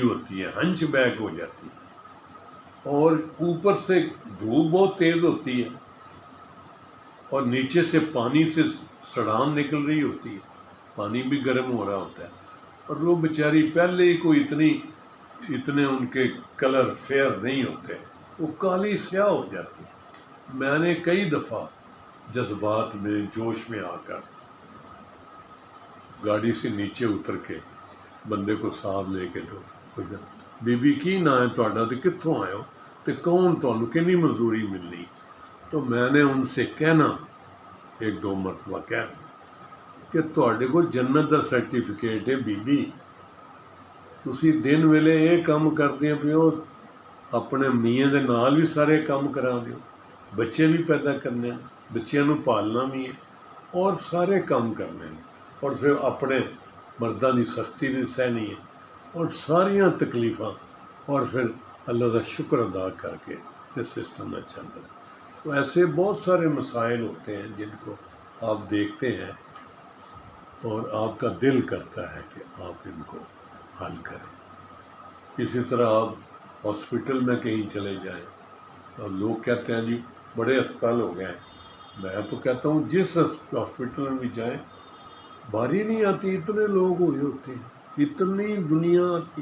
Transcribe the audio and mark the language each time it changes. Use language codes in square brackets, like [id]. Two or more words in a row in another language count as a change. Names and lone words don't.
[ur] ہوتی ہے، ہنچ بیک ہو جاتی ہے، اور اوپر سے دھوپ بہت تیز ہوتی ہے اور نیچے سے پانی سے سڑان نکل رہی ہوتی ہے، پانی بھی گرم ہو رہا ہوتا ہے، اور وہ بیچاری پہلے ہی کوئی اتنے ان کے کلر فیئر نہیں ہوتے، وہ کالی سیاہ ہو جاتی ہے. میں نے کئی دفعہ جذبات میں جوش میں آ کر گاڑی سے نیچے اتر کے بندے کو ساتھ لے کے [pa] بی بی کی نہ ہے تہاڈا تے کتھوں آئے ہو تے کون تانوں کنی مزدوری ملنی. [ur] تو میں نے ان سے کہنا ایک دو مرتبہ کہنا کہ [pa] تہاڈے کو جنت دا سرٹیفکیٹ ہے بی بی، تسی دن ویلے یہ کام کردے پیو، اپنے میاں دے نال بھی سارے کام کرا دیو، بچے بھی پیدا کرنے، بچیاں نو پالنا بھی ہے اور سارے کام کرنے ہیں، اور پھر اپنے مرداں دی سختی بھی سہنی ہے اور ساریاں تکلیفاں، [ur] اور پھر اللہ کا شکر ادا کر کے اس سسٹم میں چل رہا ہے. تو ایسے بہت سارے مسائل ہوتے ہیں جن کو آپ دیکھتے ہیں اور آپ کا دل کرتا ہے کہ آپ ان کو حل کریں. اسی طرح آپ ہاسپٹل میں کہیں چلے جائیں اور لوگ کہتے ہیں جی بڑے اسپتال ہو گئے ہیں، میں تو کہتا ہوں جس ہاسپٹل میں بھی جائیں باری نہیں آتی، اتنے لوگ ہوئے ہوتے ہیں، اتنی دنیا آتی.